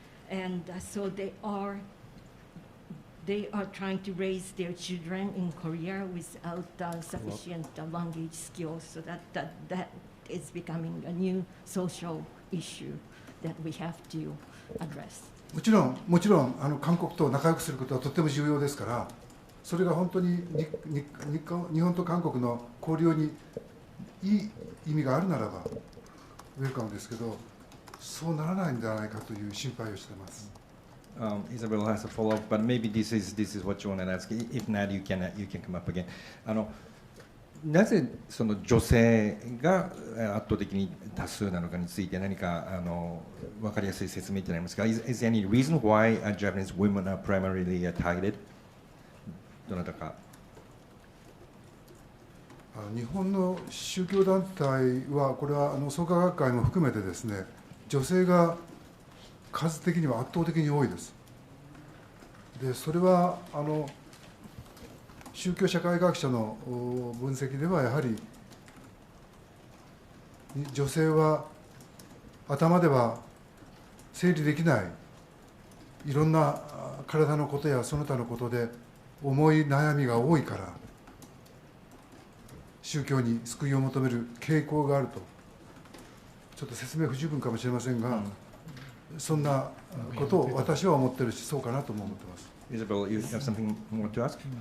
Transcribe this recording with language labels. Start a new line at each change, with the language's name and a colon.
English: And so they are trying to raise their children in Korea without sufficient language skills. So that is becoming a new social issue that we have to address.
Japanese: もちろん韓国と仲良くすることはとても重要ですから、それが本当に日本と韓国の交流にいい意味があるならばウェルカムですけど、そうならないんじゃないかという心配をしています。
English: Isabel has a follow-up, but maybe this is what you want to ask. If not, you can come up again.
Japanese: なぜその女性が圧倒的に多数なのかについて何か分かりやすい説明ってありますか？
English: Is there any reason why Japanese women are primarily targeted?
Japanese: どなたか。日本の宗教団体はこれは創価学会も含めてですね、女性が数的には圧倒的に多いです。でそれは宗教社会学者の分析ではやはり女性は頭では整理できないいろんな体のことやその他のことで重い悩みが多いから宗教に救いを求める傾向があると、ちょっと説明不十分かもしれませんが、そんなことを私は思ってるし、そうかなとも思ってます。
English: Isabel, you have something more to ask?